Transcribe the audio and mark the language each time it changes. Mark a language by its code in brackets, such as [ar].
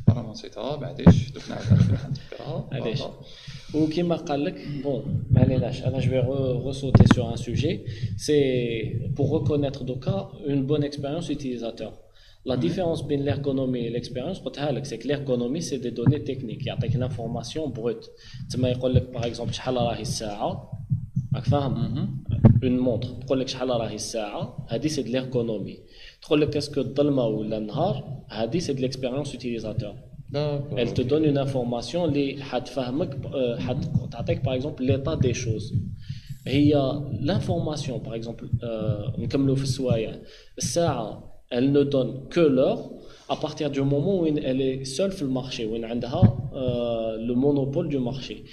[ar] نسيتها بعديش دوك نعاودها علاش وكما قال لك بون ما عليناش انا جو [fr] resauter sur un sujet c'est pour reconnaître دوكا une bonne expérience utilisateur. La différence بين l'ergonomie et l'expérience [ar] قلتها لك [fr] c'est que l'ergonomie c'est des données techniques يعطيك l'information brute [ar] تما يقول لك [fr] par exemple [ar] شحال راهي الساعه راك فاهم [fr] une montre [ar] تقول لك شحال راهي الساعه هذه [fr] c'est de l'ergonomie. [ar] تقول لك اسكو الظلمه ولا النهار هذه [fr] c'est de l'expérience utilisateur. Elle te donne une information [ar] اللي حتفهمك حتعطيك [fr] par exemple l'état des choses. هي l'information par exemple [ar] نكملوا في السوايع الساعه [fr] elle ne donne que l'heure à partir du moment où elle est seule [ar] في المارشي وين عندها [fr] le monopole du marché.